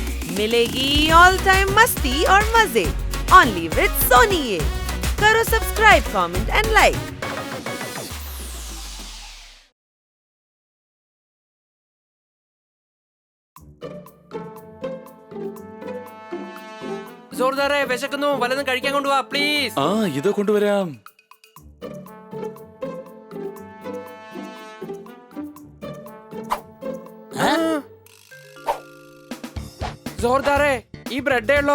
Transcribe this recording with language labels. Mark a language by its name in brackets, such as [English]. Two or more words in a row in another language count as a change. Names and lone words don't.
[Hindi] मिलेगी [English] all time [Hindi] मस्ती और मजे [English] only with [Hindi] सोनी ये। करो सब्सक्राइब, [English] comment and like. [Malayalam] ജോർദാറെ വിശക്കുന്നു, വല്ലതും കഴിക്കാൻ കൊണ്ടുവാ പ്ലീസ്. ആ ഇതോ കൊണ്ടുവരാം. ജോർദാറെ ഈ ബ്രെഡേ ഉള്ളോ?